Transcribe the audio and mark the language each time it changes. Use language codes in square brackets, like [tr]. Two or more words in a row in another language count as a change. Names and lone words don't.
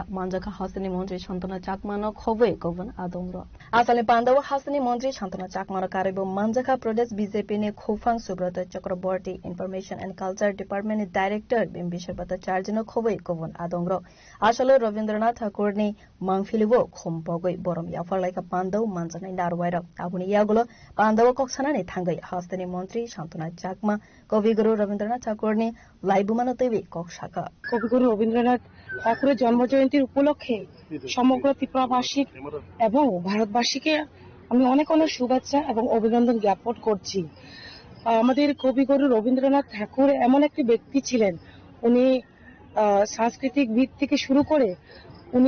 [trp] Manjaka Hasani Montri Shantana Chakmano Khove Govan Adongro Asale Pandawa Hasani Montri Shantana Chakmano Karibo Manjaka Pradesh BJP ne Khofang Subrata Chakraborty Information and Culture Department Director Bimbishapata Charjino Khove Govan Adongro Asalo Ravindranath Tagore ne Mangfilibo Khombogoi Borom Yafalaika Pandaw Manjana Narwaira Abuni Yagulo Pandawa Koksanani Tangai Hasani মন্ত্রী শান্তনা চাকমা কবিগুরু রবীন্দ্রনাথ ঠাকুরনি লাইবুমানো তৈবি কক্সাকা [bn] কবিগুরু রবীন্দ্রনাথ ঠাকুরের জন্মজয়ন্তীর উপলক্ষে সমগ্র ত্রিপুরাবাসী এবং ভারতবাসীকে আমি অনেক অনেক শুভেচ্ছা এবং অভিনন্দন জ্ঞাপন করছি আমাদের কবিগুরু রবীন্দ্রনাথ ঠাকুর এমন একটি ব্যক্তি ছিলেন উনি সাংস্কৃতিক দিক থেকে শুরু করে উনি